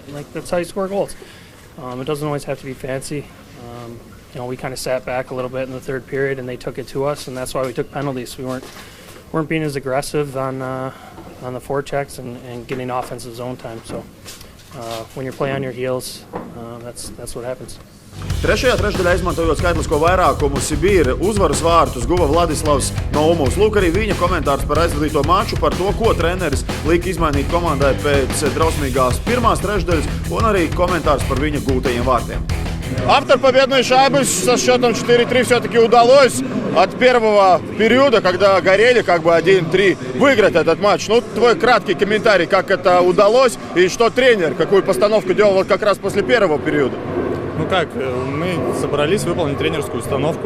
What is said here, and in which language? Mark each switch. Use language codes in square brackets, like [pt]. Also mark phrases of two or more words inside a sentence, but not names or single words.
[en] Like, that's how you score goals. It doesn't always have to be fancy. We kind of sat back a little bit in the third period, and they took it to us, and that's why we took penalties. We weren't being as aggressive on the forechecks and getting offensive zone time. So when you play on your heels, that's what happens. [lv] Trešajā trešdaļā izmantojot skaitlisko vairākumu, Sibīra uzvaras vārtus guva Vladislavs Naumovs. Lūk arī viņa komentārs par aizvadīto maču, par to, ko treneris lika izmainīt komandai pēc drausmīgās pirmās trešdaļas, un arī komentārs par viņa gūtajiem vārtiem. [ru] Автор победной шайбы со счетом 4-3 все-таки удалось от первого периода, когда горели 1-3, выиграть этот матч. Твой краткий комментарий, как это удалось и что тренер, какую постановку делал как раз после первого периода. Мы собрались выполнить тренерскую установку.